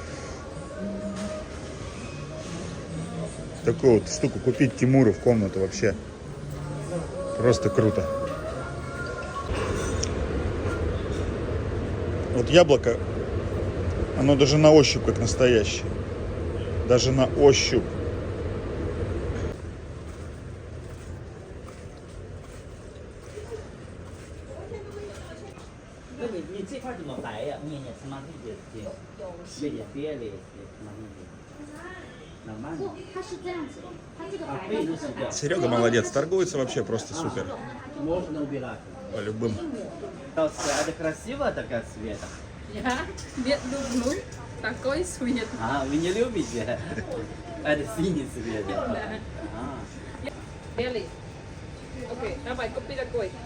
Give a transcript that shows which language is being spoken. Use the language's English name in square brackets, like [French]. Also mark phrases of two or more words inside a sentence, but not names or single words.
[Russian] Такую вот штуку купить Тимуру в комнату вообще. Просто круто. Вот яблоко, оно даже на ощупь как настоящее. Даже на ощупь. [Chinese] 你这块怎么白呀？ [Russian] нет, смотрите здесь. Белее, смотрите. Нормально? [Chinese] 它是这样子，它这个白被子洗掉。 [Russian] Серега молодец, торгуется вообще просто супер. Можно убирать. По любым. Это красивая такая цвета? Я не люблю такой цвет. Вы не любите? Это синий цвет. Белый. Окей, давай, купи такой.